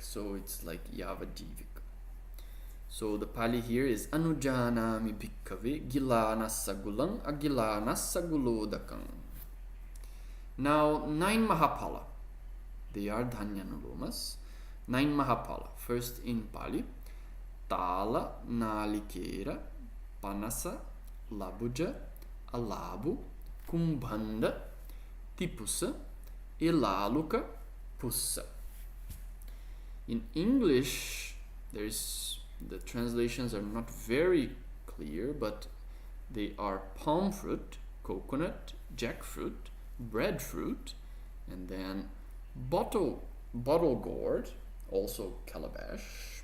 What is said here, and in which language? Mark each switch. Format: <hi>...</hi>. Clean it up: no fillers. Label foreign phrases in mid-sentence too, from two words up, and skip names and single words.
<en>So it's like Yavajivika. So the Pali here is</en> <pi>Anujanami Bhikkave Gilanassa Gulang Agilanassa Gulodakang.</pi> <en>Now 9 Mahapala. They are Dhanyanulomas. 9 Mahapala. First in Pali.</en> <pi>Tala, Nalikera, Panasa, Labuja, Alabu, Kumbhanda, Tipusa, Ilaluka, Pussa.</pi> <en>In English, the translations are not very clear, but they are palm fruit, coconut, jackfruit, breadfruit, and then bottle gourd, also calabash.</en>